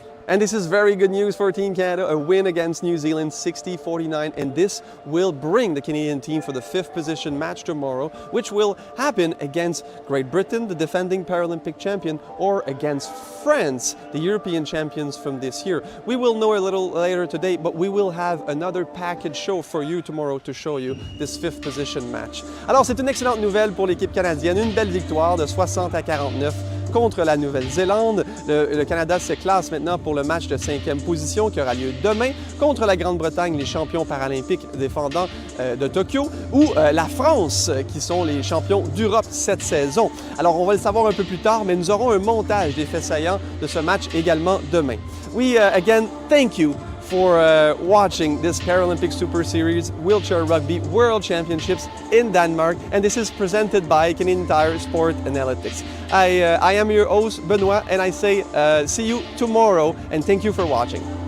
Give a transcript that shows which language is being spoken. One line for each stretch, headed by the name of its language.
English: And this is very good news for Team Canada, a win against New Zealand 60-49, and this will bring the Canadian team for the 5th position match tomorrow, which will happen against Great Britain, the defending Paralympic champion, or against France, the European champions from this year. We will know a little later today, but we will have another package show for you tomorrow to show you this 5th position match.
French: Alors, c'est une excellente nouvelle pour l'équipe canadienne, une belle victoire de 60-49 contre la Nouvelle-Zélande. Le Canada se classe maintenant pour le match de 5e position qui aura lieu demain contre la Grande-Bretagne, les champions paralympiques défendants de Tokyo, ou la France, qui sont les champions d'Europe cette saison. Alors, on va le savoir un peu plus tard, mais nous aurons un montage des faits saillants de ce match également demain.
English: We again thank you for watching this Paralympic Super Series Wheelchair Rugby World Championships in Denmark, and this is presented by Canadian Tire Sport Analytics. I am your host, Benoit, and I say see you tomorrow, and thank you for watching.